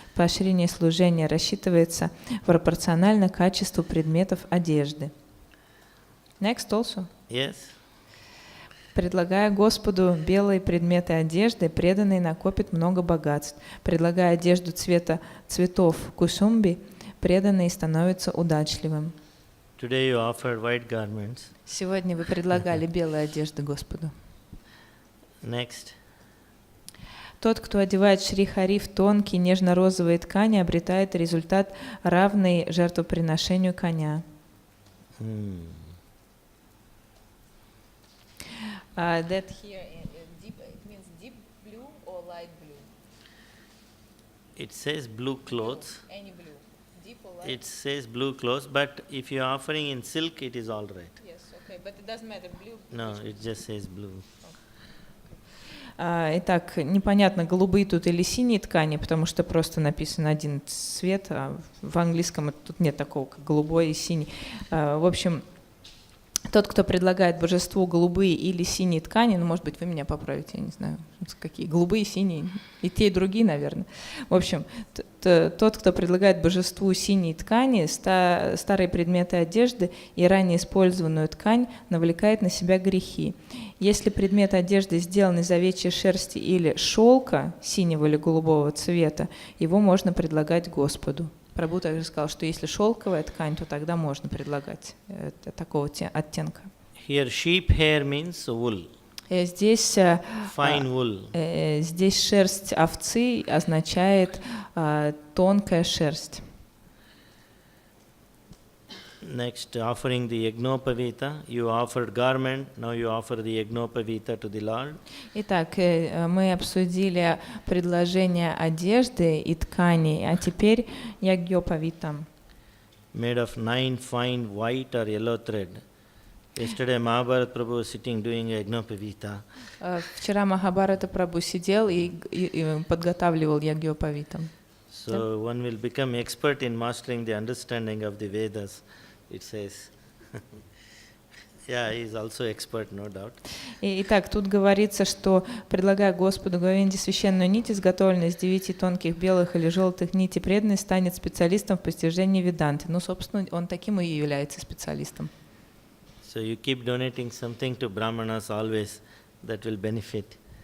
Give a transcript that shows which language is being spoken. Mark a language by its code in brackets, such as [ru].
[ru] Поощрение служения рассчитывается пропорционально качеству предметов одежды. [en] Next also. Yes. [ru] Предлагая Господу белые предметы одежды, преданный накопит много богатств. Предлагая одежду цветов кусумби, преданный становится удачливым. [en] Today you offered white garments. [ru] Сегодня вы предлагали белые одежды Господу. [en] Next. [ru] Тот, кто одевает Шри Хари в тонкие нежно-розовые ткани, обретает результат, равный жертвоприношению коня. [en] That here deep, it means deep blue or light blue? It says blue clothes. Any blue. Deep or light? It says blue clothes, but if you are offering in silk, it is all right. Yes, okay, but it doesn't matter blue. No, it just says blue. [ru] Итак, непонятно, голубые тут или синие ткани, потому что просто написан один цвет, а в английском тут нет такого, как голубой и синий. В общем, тот, кто предлагает божеству голубые или синие ткани, ну, может быть, вы меня поправите, я не знаю, какие, голубые, синие, и те, и другие, наверное. В общем, тот, кто предлагает божеству синие ткани, старые предметы одежды и ранее использованную ткань, навлекает на себя грехи. Если предмет одежды сделан из овечьей шерсти или шелка синего или голубого цвета, его можно предлагать Господу. Прабху также сказал, что если шелковая ткань, то тогда можно предлагать такого оттенка. [en] Here sheep hair means wool. [ru] Здесь, [en] Fine wool. [ru] Здесь шерсть овцы означает тонкая шерсть. [en] Next, offering the Yagnopavita. You offered garment, now you offer the Yagnopavita to the Lord. [ru] Итак, мы обсудили предложение одежды и тканей, а теперь ягьопавита. [en] Made of 9 fine white or yellow thread. Yesterday Mahabharat Prabhu was sitting doing Yagnopavita. [ru] Вчера Махабхарата Прабху сидел и подготавливал ягьопавита. [en] So one will become expert in mastering the understanding of the Vedas, it says. Yeah, he is also expert, no doubt. [ru] Итак, тут говорится, что предлагая Господу Говинде священную нить, изготовленную из 9 тонких белых или желтых нитей, преданный станет специалистом в постижении веданты. Ну, собственно, он таким и является специалистом. [en] So you keep donating something to Brahmanas always, that will benefit.